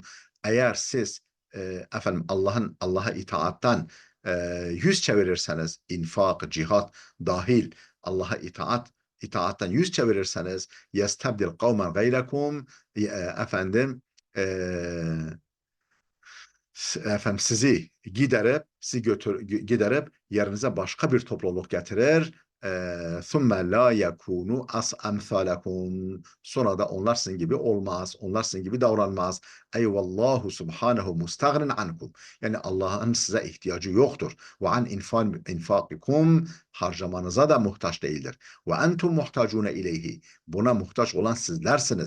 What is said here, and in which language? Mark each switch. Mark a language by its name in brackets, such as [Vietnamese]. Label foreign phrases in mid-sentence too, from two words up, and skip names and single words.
[Turkish] Eğer siz efendim Allah'a itaattan yüz çevirirseniz, infak, cihat dahil Allah'a itaattan yüz çevirirseniz, [Arabic] يستبدل قوما غيركم, [Turkish] efendim e, giderip yerinize başka bir topluluk getirir. [Arabic] ثُمَّ لَا يَكُونُوا أَمْثَالَكُمْ, [Turkish] sonra da onlar sizin gibi olmaz. Onlar sizin gibi davranmaz. [Arabic] أي والله سبحانه مستغن عنكم. [Turkish] Yani Allah'ın size ihtiyacı yoktur. [Arabic] وعن إنفاقكم, [Turkish] harcamanıza da muhtaç değildir. [Arabic] وأنتم محتاجون إليه. [Turkish] Buna muhtaç olan sizlersiniz.